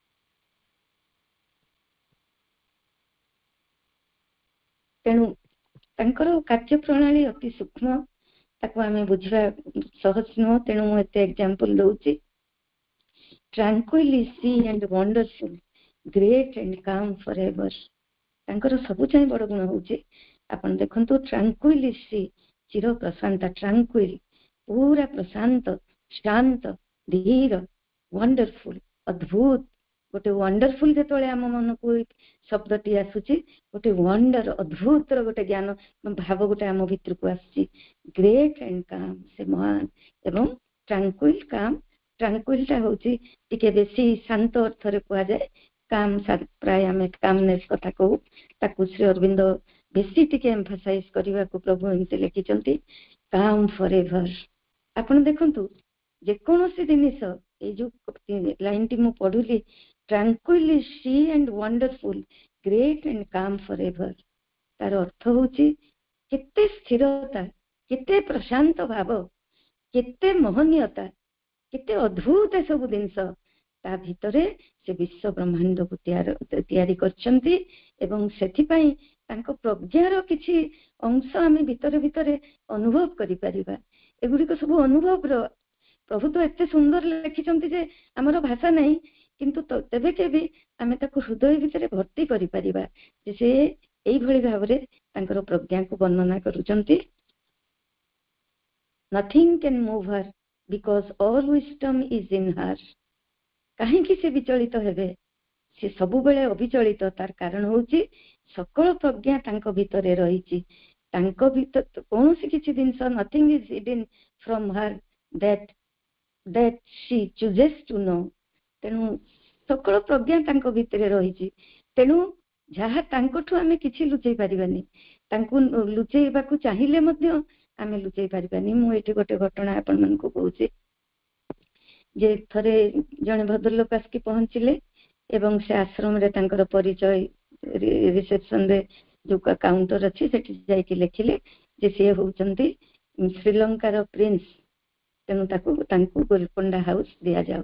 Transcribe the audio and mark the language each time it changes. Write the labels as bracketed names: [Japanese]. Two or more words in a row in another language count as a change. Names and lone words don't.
[Odia] तेणु ତାଙ୍କର କାର୍ଯ୍ୟ ପ୍ରଣାଳୀ ଅତି ସୂକ୍ଷ୍ମ, ତାକୁ ଆମେ ବୁଝିବା ସହଜ ନୁହଁ, ତେଣୁ ମୁଁ ଏତେ ଏକ୍ସାମ୍ପଲ ଦଉଛି। [English] Tranquil is sea and wonderful, great and calm forever। [Odia] ତାଙ୍କର ସବୁ ଚାହିଁ ବଡ ଗୁଣ ହଉଛି, ଆପଣ ଦେଖନ୍ତୁ, [English] tranquil is sea, [Odia] ଚିର ପ୍ରଶାନ୍ତ, tranquil ପୁରା ପ୍ରଶାନ୍ତ, ଶାନ୍ତ, ଧୀର, wonderful ଅଦ୍ଭୁତ। ଗୋଟେ ୱଣ୍ଡରଫୁଲ ଯେତେବେଳେ ଆମ ମନକୁ ଶବ୍ଦଟି ଆସୁଛି, ଗୋଟେ ୱଣ୍ଡର ଅଦ୍ଭୁତର ଗୋଟେ ଜ୍ଞାନ ଭାବ ଗୋଟେ ଆମ ଭିତରକୁ ଆସୁଛି। [English] great and calm, [Odia] ସେ ମହାନ ଏବଂ [English] tranquil calm. [Odia] ଟ୍ରାଙ୍କୁଇଲଟା ହଉଛି ଟିକେ ବେଶୀ ଶାନ୍ତ ଅର୍ଥରେ କୁହାଯାଏ। କାମ୍ ପ୍ରାୟ ଆମେ କାମନେସ୍ କଥା କହୁ, ତାକୁ ଶ୍ରୀ ଅରବିନ୍ଦ ବେଶୀ ଟିକେ ଏମ୍ଫାସାଇଜ କରିବାକୁ ପ୍ରଭୁ ଏମିତି ଲେଖିଛନ୍ତି, [English] calm for ever. [Odia] ଆପଣ ଦେଖନ୍ତୁ, ଯେକୌଣସି ଜିନିଷ, ଏଇ ଯୋଉ ଲାଇନଟି ମୁଁ ପଢୁଲି, [English] Tranquil is sea and wonderful, great and calm forever, [Odia] ତାର ଅର୍ଥ ହଉଛି କେତେ ସ୍ଥିରତା, କେତେ ପ୍ରଶାନ୍ତ ଭାବ, କେତେ ମହନୀୟତା, କେତେ ଅଦ୍ଭୁତ ସବୁ ଜିନିଷ ତା ଭିତରେ ସେ ବିଶ୍ୱ ବ୍ରହ୍ମାଣ୍ଡକୁ ତିଆରି କରିଛନ୍ତି। ଏବଂ ସେଥିପାଇଁ ତାଙ୍କ ପ୍ରଜ୍ଞାର କିଛି ଅଂଶ ଆମେ ଭିତରେ ଭିତରେ ଅନୁଭବ କରିପାରିବା। ଏଗୁଡିକ ସବୁ ଅନୁଭବର। ପ୍ରଭୁ ତ ଏତେ ସୁନ୍ଦର ଲେଖିଛନ୍ତି ଯେ ଆମର ଭାଷା ନାହିଁ, କିନ୍ତୁ ତେବେ କେବେ ଆମେ ତାକୁ ହୃଦୟ ଭିତରେ ଭର୍ତ୍ତି କରିପାରିବା ଯେ ସେ এইଭଳି ଭାବରେ ତାଙ୍କର ପ୍ରଜ୍ଞାକୁ ବର୍ଣ୍ଣନା କରୁଛନ୍ତି। [English] Nothing can move her because all wisdom is in her। [Odia] କାହିଁକି ସେ ବିଚଳିତ ହେବେ? ସେ ସବୁବେଳେ ଅବିଚଳିତ। ତାର କାରଣ ହଉଛି ସକଳ ପ୍ରଜ୍ଞା ତାଙ୍କ ଭିତରେ ରହିଛି। ତାଙ୍କ ଭିତରେ କୌଣସି କିଛି ଜିନିଷ, [English] nothing is hidden from her that she chooses to know। [Odia] ତେଣୁ ସକଳ ପ୍ରଜ୍ଞା ତାଙ୍କ ଭିତରେ ରହିଛି। ତେଣୁ ଯାହା ତାଙ୍କଠୁ ଆମେ କିଛି ଲୁଚେଇ ପାରିବାନି, ତାଙ୍କୁ ଲୁଚେଇବାକୁ ଚାହିଁଲେ ମଧ୍ୟ ଆମେ ଲୁଚେଇ ପାରିବାନି। ମୁଁ ଏଠି ଗୋଟେ ଘଟଣା ଆପଣମାନଙ୍କୁ କହୁଛି ଯେ ଥରେ ଜଣେ ଭଦ୍ରଲୋକ ଆସିକି ପହଞ୍ଚିଲେ ଏବଂ ସେ ଆଶ୍ରମରେ ତାଙ୍କର ପରିଚୟ ରିସେପସନରେ ଯୋଉ କାଉଣ୍ଟର ଅଛି ସେଠି ଯାଇକି ଲେଖିଲେ ଯେ ସିଏ ହଉଛନ୍ତି ଶ୍ରୀଲଙ୍କାର ପ୍ରିନ୍ସ, ତେଣୁ ତାଙ୍କୁ ଗୋଲକୋଣ୍ଡା ହାଉସ ଦିଆଯାଉ।